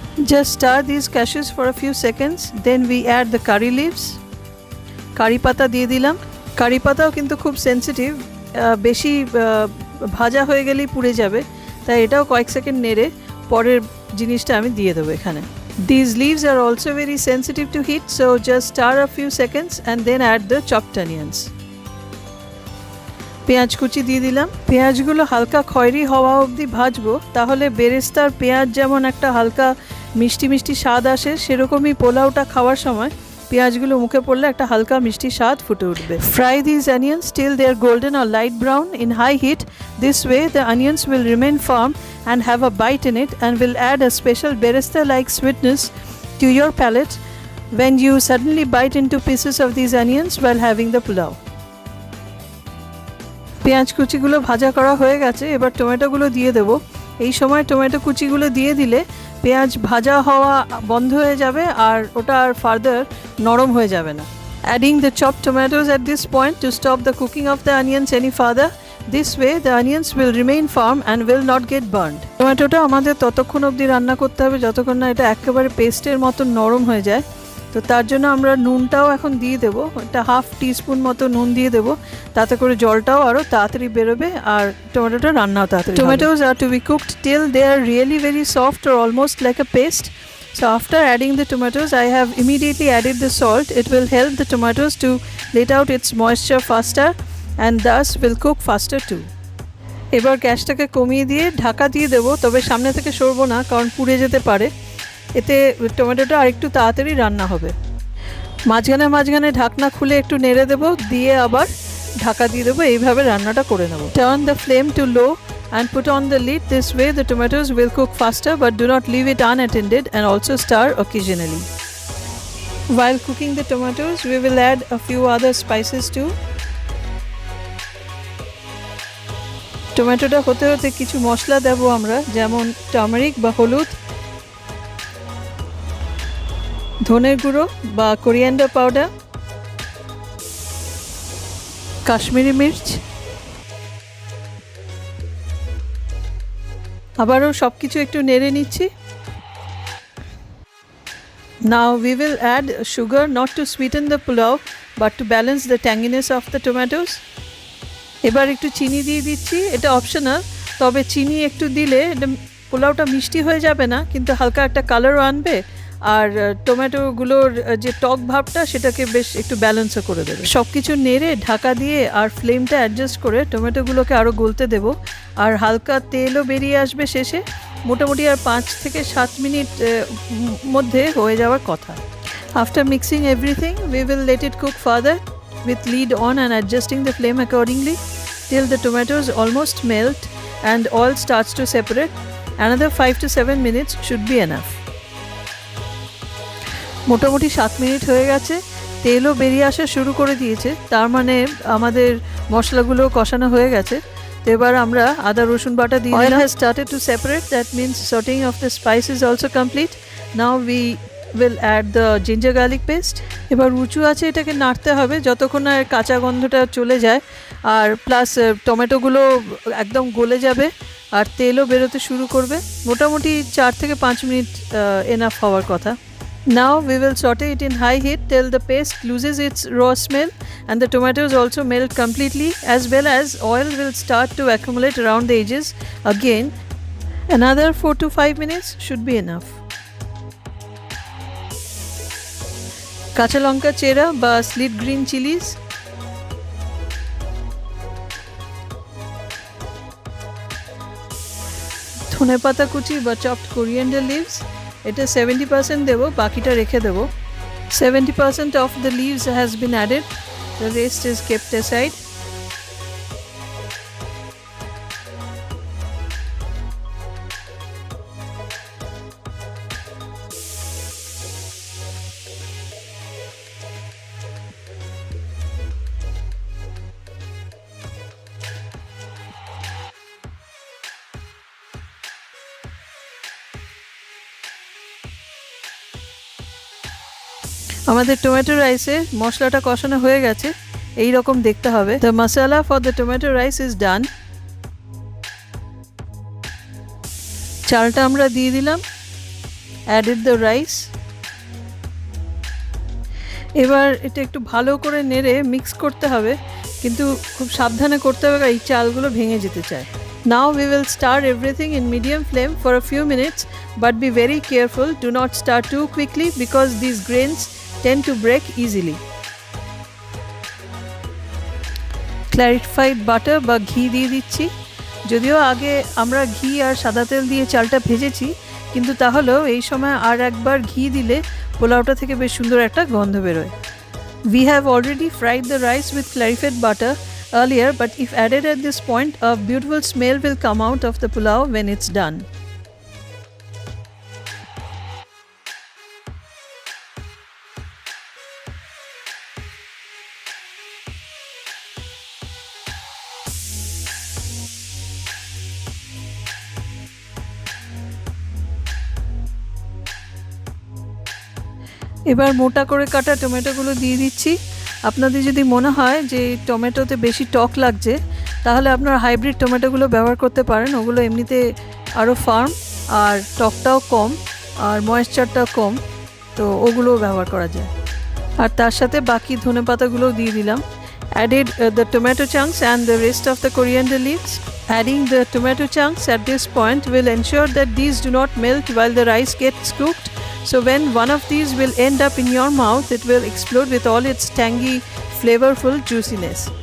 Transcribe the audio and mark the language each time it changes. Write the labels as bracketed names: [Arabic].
[English] Just stir this cashews for a few seconds, then we add the curry leaves. [Bangla] কারি পাতা দিয়ে দিলাম। কারি পাতাও কিন্তু খুব সেন্সিটিভ, বেশি ভাজা হয়ে গেলেই পুড়ে যাবে, তাই এটাও কয়েক সেকেন্ড নেড়ে পরের জিনিসটা আমি দিয়ে দেবো এখানে। [English] These leaves are also very sensitive to heat, so just stir a few seconds and then add the chopped onions. [Bangla] পেঁয়াজ কুচি দিয়ে দিলাম। পেঁয়াজগুলো হালকা খয়েরি হওয়া অবধি ভাজবো, তাহলে বেরেস্তার পেঁয়াজ যেমন একটা হালকা মিষ্টি মিষ্টি স্বাদ আসে, সেরকমই পোলাওটা খাওয়ার সময় পেঁয়াজগুলো মুখে পড়লে একটা হালকা মিষ্টি স্বাদ ফুটে উঠবে। [English] Fry these onions till they are golden or light brown in high heat. This way the onions will remain firm and have a bite in it and will add a special beresta-like sweetness to your palate when you suddenly bite into pieces of these onions while having the pulao. [Bangla] পেঁয়াজ কুচিগুলো ভাজা করা হয়ে গেছে, এবার টমেটোগুলো দিয়ে দেবো। এই সময় টমেটো কুচিগুলো দিয়ে দিলে পেঁয়াজ ভাজা হওয়া বন্ধ হয়ে যাবে আর ওটা আর ফার্দার নরম হয়ে যাবে না। [English] Adding the chopped tomatoes at this point to stop the cooking of the onions any further. This way the onions will remain firm and will not get burned. [Bangla] টমেটোটা আমাদের ততক্ষণ অবধি রান্না করতে হবে যতক্ষণ না এটা একেবারে পেস্টের মতো নরম হয়ে যায়। তো তার জন্য আমরা নুনটাও এখন দিয়ে দেবো, একটা 1/2 টিস্পুন মতো নুন দিয়ে দেবো, তাতে করে জলটাও আরও তাড়াতাড়ি বেরোবে আর টমেটোটা রান্নাও তাড়াতাড়ি। [English] Tomatoes are to be cooked till they are really very soft or almost like a paste. So after adding the tomatoes, I have immediately added the salt. It will help the tomatoes to let out its moisture faster and thus will cook faster too. [Bangla] এবার গ্যাসটাকে কমিয়ে দিয়ে ঢাকা দিয়ে দেবো, তবে সামনে থেকে সরবো না কারণ পুড়ে যেতে পারে। এতে টমেটোটা আরেকটু তাড়াতাড়ি রান্না হবে। মাঝখানে মাঝখানে ঢাকনা খুলে একটু নেড়ে দেবো, দিয়ে আবার ঢাকা দিয়ে দেবো, এইভাবে রান্নাটা করে নেব। [English] Turn the flame to low and put on the lid. This way the tomatoes will cook faster, but do not leave it unattended and also stir occasionally. While cooking the tomatoes, we will add a few other spices too. [Bangla] টমেটোটা হতে হতে কিছু মশলা দেবো আমরা, যেমন turmeric বা হলুদ, ধনের গুঁড়ো বা কোরিয়ান্ডার পাউডার, কাশ্মীরি মির্চ। আবারও সব কিছু একটু নেড়ে নিচ্ছি। [English] Now we will add sugar, not to sweeten the pulao but to balance the tanginess of the tomatoes. [Bangla] এবার একটু চিনি দিয়ে দিচ্ছি, এটা অপশনাল, তবে চিনি একটু দিলে পোলাওটা মিষ্টি হয়ে যাবে না, কিন্তু হালকা একটা কালারও আনবে আর টমেটোগুলোর যে টক ভাবটা সেটাকে বেশ একটু ব্যালেন্সও করে দেবে। সব কিছু নেড়ে ঢাকা দিয়ে আর ফ্লেমটা অ্যাডজাস্ট করে টমেটোগুলোকে আরও গলতে দেবো আর হালকা তেলও বেরিয়ে আসবে শেষে। মোটামুটি আর 5 থেকে 7 মিনিট মধ্যে হয়ে যাওয়ার কথা। [English] After mixing everything, we will let it cook further with lid on and adjusting the flame accordingly till the tomatoes almost melt and oil starts to separate. Another 5 to 7 minutes should be enough. [Bangla] মোটামুটি 7 minute হয়ে গেছে, তেলও বেরিয়ে আসা শুরু করে দিয়েছে, তার মানে আমাদের মশলাগুলো কষানো হয়ে গেছে। তো এবার আমরা আদা রসুন বাটা দিয়ে দিলাম। [English] Oil has started to separate, that means sauteing of the spice is also complete. Now we will add the ginger garlic paste. [Bangla] এবার উঁচু আছে এটাকে নাড়তে হবে যতক্ষণ না কাঁচা গন্ধটা চলে যায়, আর প্লাস টমেটোগুলো একদম গলে যাবে আর তেলও বেরোতে শুরু করবে। মোটামুটি 4 থেকে 5 মিনিট এনাফ হওয়ার কথা। [English] Now we will saute it in high heat till the paste loses its raw smell and the tomatoes also melt completely, as well as oil will start to accumulate around the edges. Again, another 4 to 5 minutes should be enough. [Bangla] কাঁচা লঙ্কা চেরা বা [English] slit green chillies, [Bangla] ধনেপাতা কুচি বা [English] chopped coriander leaves, [Bangla] এটা 70% দেবো, বাকিটা রেখে দেবো। [English] 70% of the leaves has been added, the rest is kept aside. [Bangla] আমাদের টমেটো রাইসে মশলাটা কষানো হয়ে গেছে, এই রকম দেখতে হবে। [English] The masala for the tomato rice is done. [Bangla] চালটা আমরা দিয়ে দিলাম, [English] added the rice. [Bangla] এবার এটা একটু ভালো করে নেড়ে মিক্স করতে হবে, কিন্তু খুব সাবধানে করতে হবে, এই চালগুলো ভেঙে যেতে চায়। [English] Now we will stir everything in medium flame for a few minutes, but be very careful, do not stir too quickly because these grains tend to break easily. [Bangla] Clarified butter বা ঘি দিয়ে দিচ্ছি, যদিও আগে আমরা ঘি আর সাদা তেল দিয়ে চালটা ভেজেছি, কিন্তু তাহলেও এই সময় আর একবার ঘি দিলে পোলাওটা থেকে বেশ সুন্দর একটা গন্ধ বেরোয়। [English] We have already fried the rice with clarified butter earlier, but if added at this point, a beautiful smell will come out of the pulao when it's done. [Bangla] এবার মোটা করে কাটা টমেটোগুলো দিয়ে দিচ্ছি। আপনাদের যদি মনে হয় যে টমেটোতে বেশি টক লাগছে, তাহলে আপনারা হাইব্রিড টমেটোগুলো ব্যবহার করতে পারেন, ওগুলো এমনিতে আরও ফার্ম আর টকটাও কম আর ময়েশ্চারটাও কম, তো ওগুলোও ব্যবহার করা যায়। আর তার সাথে বাকি ধনেপাতাগুলোও দিয়ে দিলাম। [English] Added the tomato chunks and the rest of the coriander leaves. Adding the tomato chunks at this point will ensure that these do not melt while the rice gets cooked. So when one of these will end up in your mouth, it will explode with all its tangy, flavorful juiciness.